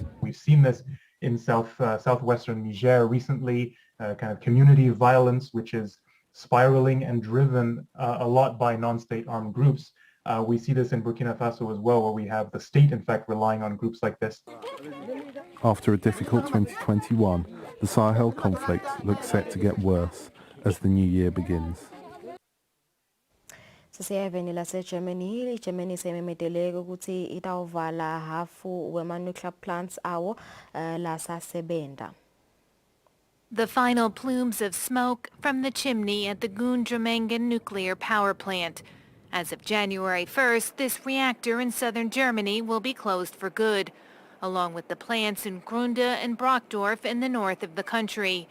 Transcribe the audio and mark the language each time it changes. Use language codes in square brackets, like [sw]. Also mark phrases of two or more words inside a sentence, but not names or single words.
[en] We've seen this in southwestern Niger recently, kind of community violence, which is spiraling and driven a lot by non-state armed groups. We see this in Burkina Faso as well, where we have the state, in fact, relying on groups like this. After a difficult 2021, the Sahel conflict looks set to get worse as the new year begins. [ss] Sisiyeveni laseGermany, iGermany sememeteleke ukuthi itawuvala hafu wema-nuclear plants awo lasasebenta. [en] The final plumes of smoke from the chimney at the Gundremengen nuclear power plant. As of January 1st, this reactor in southern Germany will be closed for good, along with the plants in Grunde and Brockdorf in the north of the country.